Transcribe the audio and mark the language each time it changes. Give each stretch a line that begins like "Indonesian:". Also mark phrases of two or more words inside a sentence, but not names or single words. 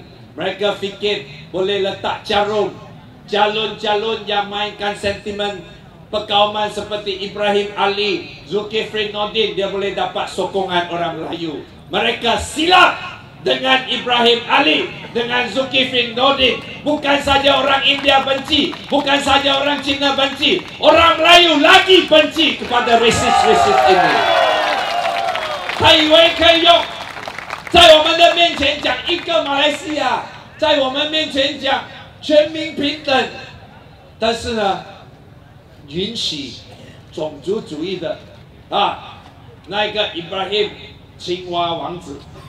Malay: Mereka fikir boleh letak jarum, calon-calon yang mainkan sentimen perkauman seperti Ibrahim Ali, Zulkifli Nordin, dia boleh dapat sokongan orang Melayu. Mereka silap dengan Ibrahim Ali, dengan Zulkifli Nordin. Bukan saja orang India benci, bukan saja orang Cina benci, orang Melayu lagi benci kepada resis-resis ini.
Chinese: 他以为可以用在我们的面前讲一个马来西亚，在我们面前讲全民平等，但是呢，允许种族主义的那个 Ibrahim 青蛙王子，